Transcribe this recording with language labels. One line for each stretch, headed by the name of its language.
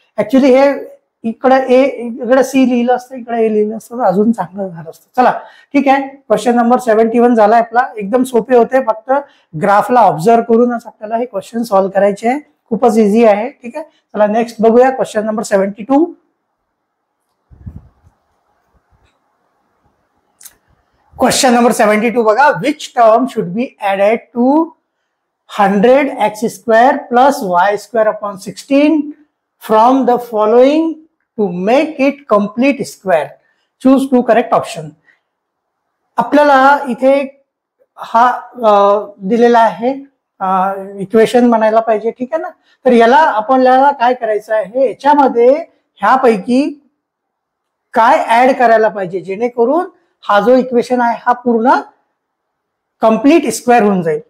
Marathi: Actually हे इकडे ए इकडे सी लिहिलं असतं, इकडे ए लिहिलं असतं तर अजून चांगलं झालं असतं. चला ठीक आहे, क्वेश्चन नंबर 71 झालाय आपला. एकदम सोपे होते, फक्त ग्राफला ऑब्झर्व करूनच आपल्याला हे क्वेश्चन सॉल्व्ह करायचे आहे, खूपच इझी आहे. ठीक आहे, चला नेक्स्ट बघूया क्वेश्चन नंबर 72. क्वेश्चन नंबर 72 बघा,
English: Which term should be added to 100x² plus y² upon 16 from the following to make it complete square. Choose two correct option.
Marathi: आपल्याला इथे हा दिलेला आहे इक्वेशन म्हणायला पाहिजे. ठीक आहे ना, तर याला आपल्याला काय करायचं आहे, याच्यामध्ये ह्यापैकी काय ऍड करायला पाहिजे जेणेकरून हा जो इक्वेशन आहे हा पूर्ण कम्प्लीट स्क्वेअर होऊन जाईल.